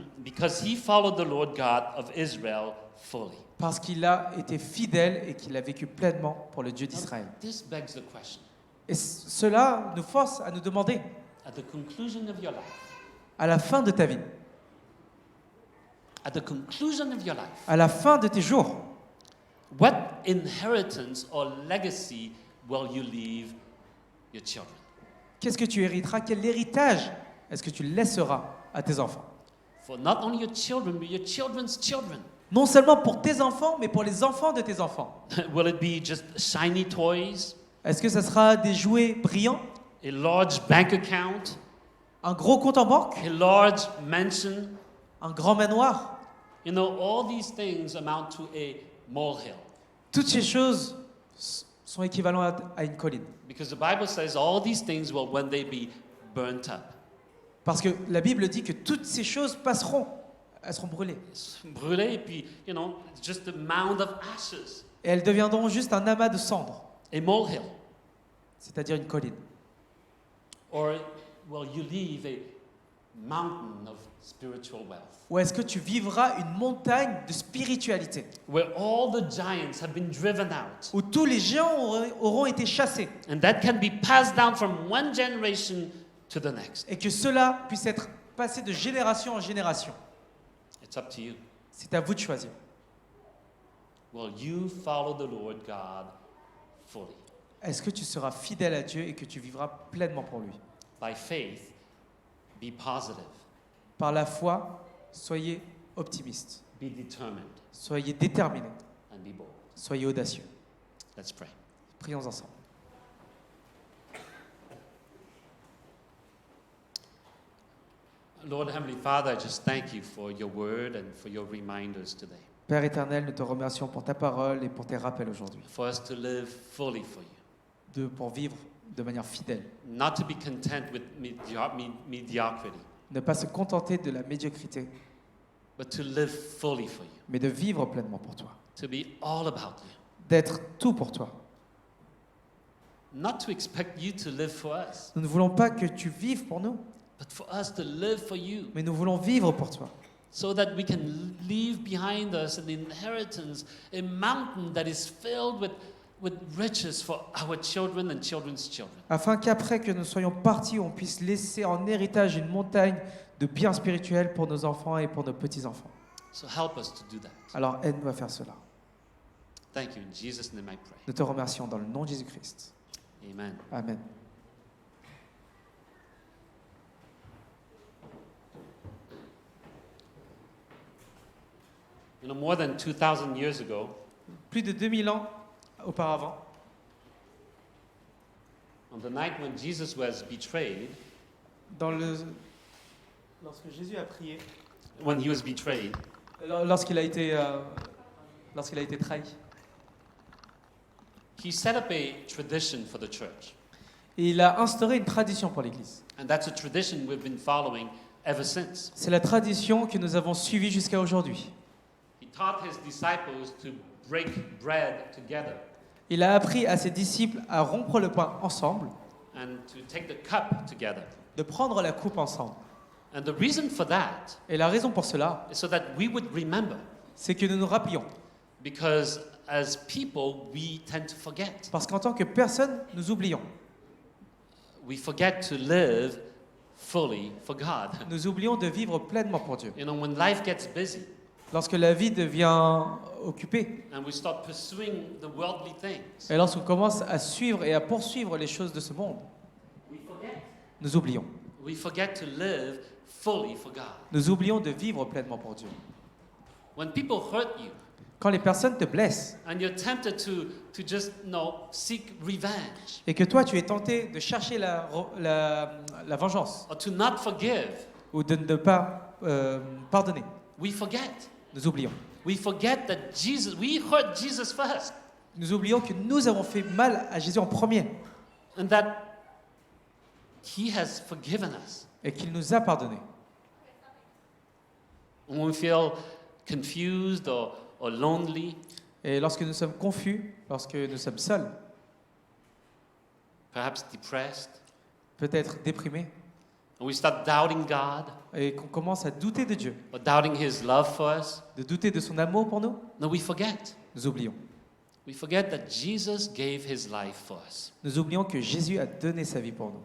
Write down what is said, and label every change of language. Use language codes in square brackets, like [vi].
[en] because he followed the Lord God of Israel fully. [fr] Parce qu'il a été fidèle et qu'il a vécu pleinement pour le Dieu d'Israël. [en] This begs the question. [fr] Et cela nous force à nous demander, [en] At the conclusion of your life, [fr] à la fin de ta vie, [en] at the conclusion of your life, [fr] à la fin de tes jours, [en] what inheritance or legacy will you leave your children? [fr] qu'est-ce que tu hériteras? Quel héritage est-ce que tu laisseras à tes enfants? [en] For not only your children, but your children's children. [fr] Non seulement pour tes enfants, mais pour les enfants de tes enfants. [en] Will it be just shiny toys, [fr] Est-ce que ça sera des jouets brillants? [en] a large bank account, [fr] Un gros compte en banque? [en] a large mansion? [fr] Un grand manoir? [en] You know, all these things amount to a molehill. [fr] Toutes ces choses sont équivalentes à une colline. [en] Because the Bible says all these things will one day be burnt up. [fr] Parce que la Bible dit que toutes ces choses passeront, elles seront brûlées. Brûlé, et puis, [en] you know, it's just a mound of ashes, [fr] Et elles deviendront juste un amas de cendres, [en] a molehill. [fr] c'est-à-dire une colline. [en] Or will you leave a mountain of spiritual wealth [fr] Ou est-ce que tu vivras une montagne de spiritualité, [en] where all the giants have been driven out? [fr] où tous les géants auront été chassés, [en] And that can be passed down from one generation to the next. [fr] et que cela puisse être passé de génération en génération? [en] It's up to you. [fr] C'est à vous de choisir. [en] Will you follow the Lord God fully? [fr] Est-ce que tu seras fidèle à Dieu et que tu vivras pleinement pour lui? [en] By faith, be positive, [fr] Par la foi, soyez optimistes, [en] be determined, [fr] soyez déterminés, [en] and be bold. [fr] soyez audacieux. [en] Let's pray. [fr] Prions ensemble. [en] Lord Heavenly Father, I just thank you for your word and for your reminders today. [fr] Père éternel, nous te remercions pour ta parole et pour tes rappels aujourd'hui, [en] For us to live fully for you. [fr] pour vivre de manière fidèle. [en] Not to be content with mediocrity, [fr] Ne pas se contenter de la médiocrité, [en] but to live fully for you. [fr] mais de vivre pleinement pour toi. [en] To be all about you. [fr] D'être tout pour toi. [en] Not to expect you to live for us, [fr] Nous ne voulons pas que tu vives pour nous, [en] but for us to live for you. [fr] mais nous voulons vivre pour toi. [en] So that we can leave behind us an inheritance, a mountain that is filled with riches for our children and children's children. [fr] Afin qu'après que nous soyons partis, on puisse laisser en héritage une montagne de biens spirituels pour nos enfants et pour nos petits-enfants. [en] So help us to do that. [fr] Alors aide-nous à faire cela. [en] Thank you. In Jesus' name I pray. [fr] Nous te remercions dans le nom de Jésus-Christ. [en] Amen. [fr] Amen. [en] more than 2,000 years ago, [fr] plus de 2000 ans auparavant, [en] on the night when Jesus was betrayed, [fr] lorsque Jésus a prié, [en] when he was betrayed, [fr] lorsqu'il a été trahi, [en] he set up a tradition for the church. [fr] et il a instauré une tradition pour l'Église. [en] And that's a tradition we've been following ever since. [fr] C'est la tradition que nous avons suivie jusqu'à aujourd'hui. [en] He taught his disciples to break bread together [fr] Il a appris à ses disciples à rompre le pain ensemble, [en] and to take the cup together. [fr] de prendre la coupe ensemble. [en] And the reason for that [fr] Et la raison pour cela, [en] is so that we would remember. [fr] c'est que nous nous rappelions. [en] Because as people, we tend to forget. [fr] Parce qu'en tant que personne, nous oublions. [en] We forget to live fully for God. [fr] Nous oublions de vivre pleinement pour Dieu. [en] You know, when life gets busy [fr] Lorsque la vie devient occupée, [en] and we start pursuing the worldly things, [fr] et lorsqu'on commence à suivre et à poursuivre les choses de ce monde, [en] we forget. [fr] nous oublions. [en] We forget to live fully for God. [fr] Nous oublions de vivre pleinement pour Dieu. [en] When people hurt you [fr] Quand les personnes te blessent [en] and you're tempted to just, seek revenge [fr] et que toi tu es tenté de chercher la vengeance [en] or to not forgive, [fr] ou de ne pas pardonner, [en] we forget. [fr] nous oublions. [en] We forget that we hurt Jesus first [fr] Nous oublions que nous avons fait mal à Jésus en premier [en] and that He has forgiven us. [fr] et qu'il nous a pardonné. [en] When we feel confused or lonely, [fr] Et lorsque nous sommes confus, lorsque nous sommes seuls, [en] perhaps depressed, [fr] peut-être déprimés, [en] and we start doubting God [fr] et qu'on commence à douter de Dieu, [en] or doubting His love for us, [fr] de douter de son amour pour nous, [en] no, we forget. [fr] nous oublions. [en] We forget that Jesus gave His life for us [fr] Nous oublions que Jésus a donné sa vie pour nous